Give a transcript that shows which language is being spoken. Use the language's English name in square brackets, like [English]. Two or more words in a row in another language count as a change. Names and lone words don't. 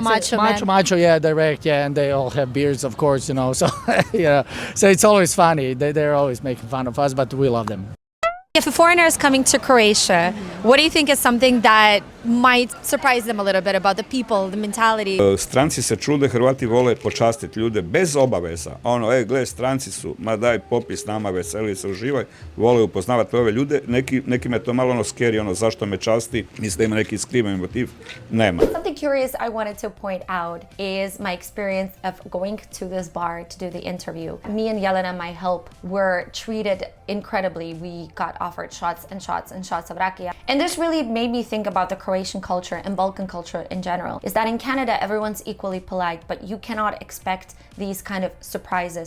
[English] yeah, direct, yeah, and they all have beards, of course, you know, so, yeah. So it's always funny. They're always making fun of us, but we love them. If a foreigner is coming to Croatia, what do you think is something that might surprise them a little bit about the people, the mentality? [Croatian] Stranci se čude, Hrvati vole počastiti ljude bez obaveza. Ono, gle, stranci su, ma daj popis nama, veseli se, uživaj, vole upoznavati ove ljude. Nekima je to malo ono scary, ono, zašto me časti, misle da ima neki skriveni motiv. Nema. [English] Something curious I wanted to point out is my experience of going to this bar to do the interview. Me and Jelena, my help, were treated incredibly. We got offered shots and shots and shots of rakia. And this really made me think about the Croatian culture and Balkan culture in general, is that in Canada, everyone's equally polite, but you cannot expect these kind of surprises.